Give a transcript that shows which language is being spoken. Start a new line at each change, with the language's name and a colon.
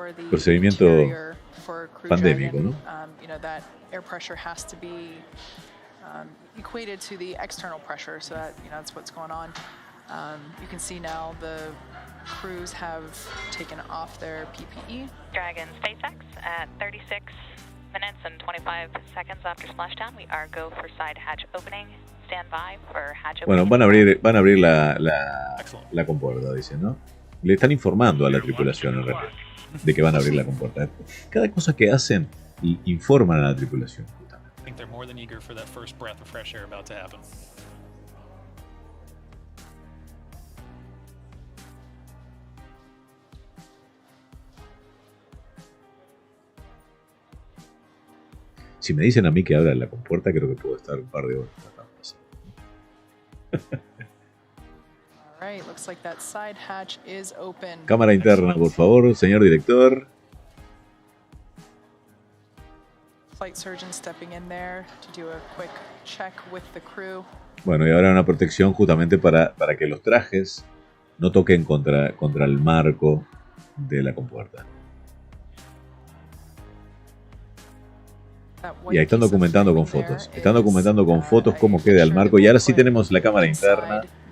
Spanish: Procedimiento pandémico, ¿no?
English: Equated to the external pressure, so that that's what's going on. You can see now the crews have taken off their PPE. Dragon SpaceX at 36 minutes and 25 seconds after splashdown. We are go for side hatch opening. Stand by for hatch opening.
Spanish: Bueno, van a abrir la compuerta, dicen, ¿no? Le están informando a la tripulación en realidad de que van a abrir la compuerta. Cada cosa que hacen informan a la tripulación.
English: I think they're more than eager for that first breath of fresh air about to happen.
Spanish: Si me dicen a mí que abra la compuerta, creo que puedo estar un par de horas.
English: Alright, looks like that side hatch is open.
Spanish: Cámara interna, por favor, señor director.
English: Flight surgeon stepping in there to do a quick check with the crew.
Spanish: Bueno, y ahora una protección justamente para que los trajes no toquen contra el marco de la compuerta. Y ahí están documentando con fotos. Están documentando con fotos cómo queda el marco. Y ahora sí tenemos la cámara interna.